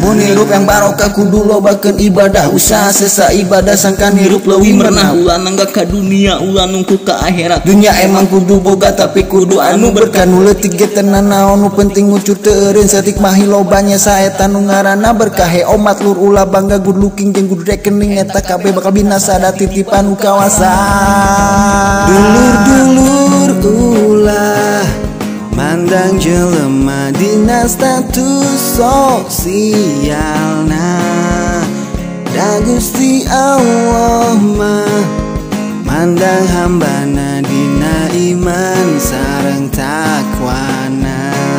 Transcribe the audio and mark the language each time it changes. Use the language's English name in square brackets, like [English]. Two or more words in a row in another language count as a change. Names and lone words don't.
[Sundanese] Mun hirup yang barokah kudu lobakeun ibadah, usaha sesa ibadah sangkan hirup leuwih merenah. Ulah nanggak ka dunia, ulah nungku ka akhirat. Dunia emang kudu boga tapi kudu anu berkah. Nu leutik ge tenan naon, nu penting ngucur teu eureun saeutik mah lobanya saeta nu ngaranna berkah. He omat lur ulah bangga [English] good looking [Sundanese] jeung good rekening, eta kabeh bakal binasa da titipan nu kawasan. Dulur-dulur ulah mandang jelema dina status sosialna. Da Gusti Allah mah mandang hambana dina iman sareng takwana.